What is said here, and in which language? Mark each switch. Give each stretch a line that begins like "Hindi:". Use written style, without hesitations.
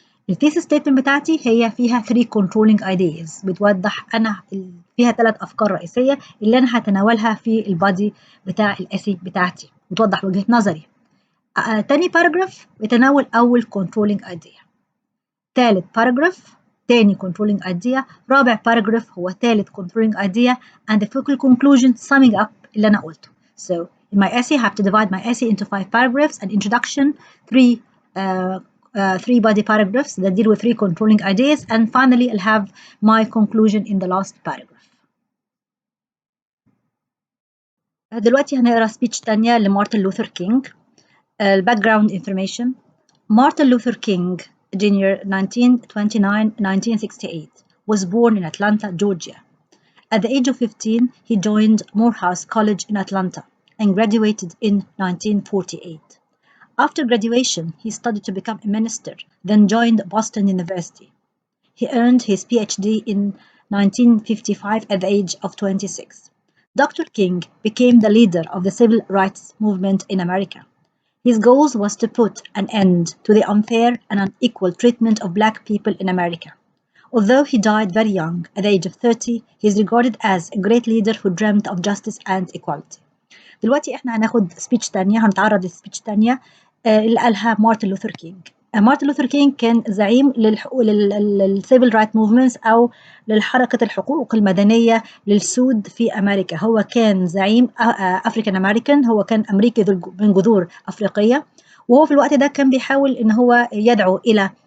Arabic: الثيسس ستيتمنت بتاعتي هي فيها 3 controlling ideas بتوضح انا فيها 3 افكار رئيسيه اللي انا هتناولها في البادي بتاع الاسي بتاعتي وتوضح وجهه نظري. تاني باراجراف بتناول اول controlling idea، ثالث باراجراف تاني controlling idea، رابع باراجراف هو ثالث controlling idea
English: and the focal conclusion summing up
Arabic: اللي انا قلته.
English: So in my essay I have to divide my essay into 5 paragraphs: an introduction, 3 body paragraphs that deal with 3 controlling ideas, and finally I'll have my conclusion in the last paragraph.
Arabic: دلوقتي هنقرا سبيتش تانية لمارتن لوثر كينج. الباكجراوند انفورميشن: Martin Luther King Jr.
English: 1929-1968 was born in Atlanta, Georgia. At the age of 15, he joined Morehouse College in Atlanta and graduated in 1948. After graduation, he studied to become a minister, then joined Boston University. He earned his PhD in 1955 at the age of 26. Dr. King became the leader of the civil rights movement in America. His goal was to put an end to the unfair and unequal treatment of Black people in America. Although he died very young, at the age of 30, he is regarded as a great leader who dreamt of justice and equality.
Arabic: دلوقتي احنا هناخد سبيتش تانية، هنتعرض لسبيتش تانية اللي قالها مارتن لوثر كينج. مارتن لوثر كينج كان زعيم للسيفل رايت موفمنتس أو للحركة الحقوق المدنية للسود في أمريكا. هو كان زعيم أفريكان أمريكان، هو كان أمريكي من جذور أفريقية، وهو في الوقت ده كان بيحاول إن هو يدعو إلى